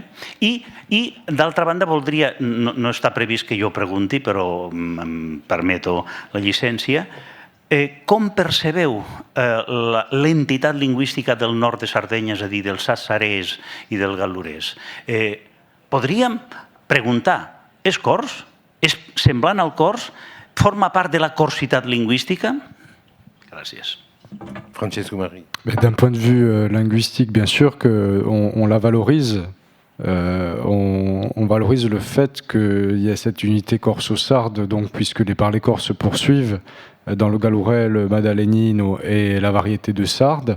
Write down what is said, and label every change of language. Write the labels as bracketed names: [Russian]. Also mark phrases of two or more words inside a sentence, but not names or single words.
[Catalan] I d'altra banda, voldria, no està previst que jo pregunti, però em permeto la llicència, com percebeu l'entitat lingüística del nord de Sardenya, és a dir, del sassarès i del gal·lurès? Podríem preguntar, és cors? És semblant al cors? Forma part de la corsitat lingüística? Gràcies. Francesco Marie. [French] D'un point de vue linguistique, bien sûr qu'on la valorise. On valorise le fait qu'il y a cette unité corso-sarde, donc, puisque les parlers corses se poursuivent dans le galourais, le madalenino et la variété de sarde.